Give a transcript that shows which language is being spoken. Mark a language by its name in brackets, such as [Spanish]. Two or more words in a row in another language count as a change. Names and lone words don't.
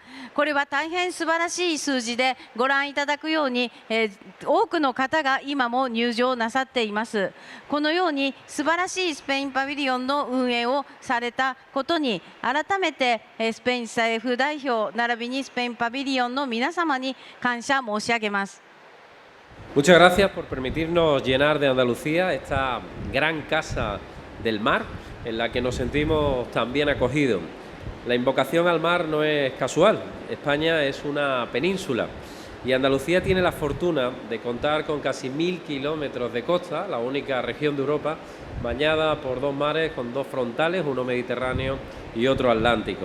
[Japanese] これは大変素晴らしい数字でご覧いただくように、多くの方が今も入場なさっています。このように素晴らしいスペインパビリオンの運営をされたことに改めてスペイン政府代表並びにスペインパビリオンの皆様に感謝申し上げます。 [Spanish] Muchas gracias por permitirnos llenar de Andalucía esta gran casa del mar en la que nos sentimos tan bien acogidos. La invocación al mar no es casual. España es una península y Andalucía tiene la fortuna de contar con casi 1000 kilómetros de costa, la única región de Europa bañada por 2 mares con 2 frontales, uno mediterráneo y otro atlántico.